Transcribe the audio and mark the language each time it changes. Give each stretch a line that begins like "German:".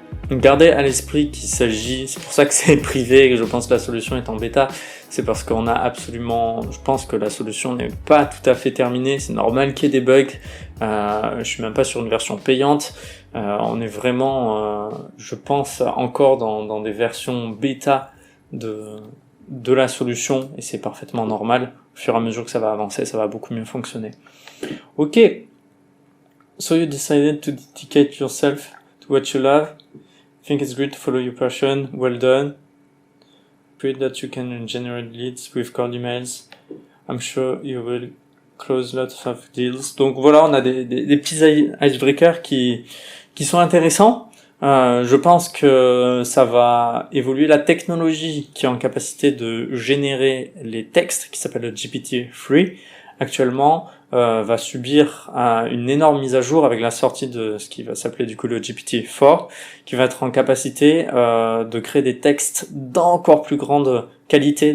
French: Gardez à l'esprit qu'il s'agit, c'est pour ça que c'est privé et que je pense que la solution est en bêta, c'est parce qu'on a absolument, je pense que la solution n'est pas tout à fait terminée, c'est normal qu'il y ait des bugs, Je suis même pas sur une version payante. On est vraiment, je pense, encore dans des versions bêta de la solution, et c'est parfaitement normal. Au fur et à mesure que ça va avancer, ça va beaucoup mieux fonctionner. Ok.
English: So you decided to dedicate yourself to what you love. I think it's great to follow your passion. Well done. Great that you can generate leads with cold emails. I'm sure you will close lots of deals.
French: Donc voilà, on a des petits icebreakers qui sont intéressants. Je pense que ça va évoluer. La technologie qui est en capacité de générer les textes, qui s'appelle le GPT-3, actuellement, va subir une énorme mise à jour avec la sortie de ce qui va s'appeler du coup le GPT-4, qui va être en capacité de créer des textes d'encore plus grande qualité.